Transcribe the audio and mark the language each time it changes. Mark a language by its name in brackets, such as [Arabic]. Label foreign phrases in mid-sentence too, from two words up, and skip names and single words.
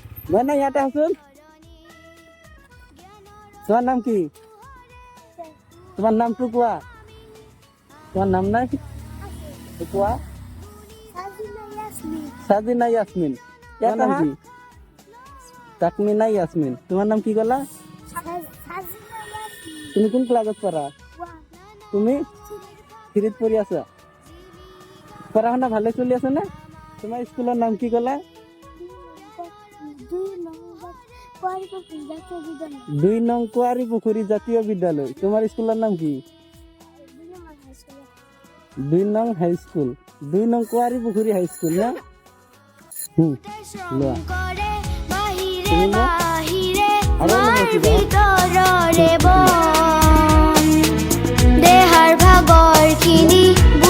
[Assamese] মানে ইয়াতে আছোন। তোমার নাম কি? তোমার নামটো কোৱা। তোমার নাম নাই কোৱা। সাজিনা ইয়াসমিন। ইয়াৰ নাম কি? তাকমিনা ইয়াসমিন। তোমার নাম কি কলা? তুমি কোন ক্লাসত পড়া? তুমি থ্রিত পড়ি আছা। পড়া শুনা ভালে চলি আছে না? তোমার স্কুলের নাম কি কলা? 2 নং কুয়ারি পুখুরি জাতীয় বিদ্যালয়। তোমার স্কুলের নাম কি? 2 নং হাই স্কুল। 2 নং কুয়ারি পুখুরি হাই স্কুল না? লোৱা। তুমি লোৱা। আৰু দেহাৰ ভাগৰ খিনি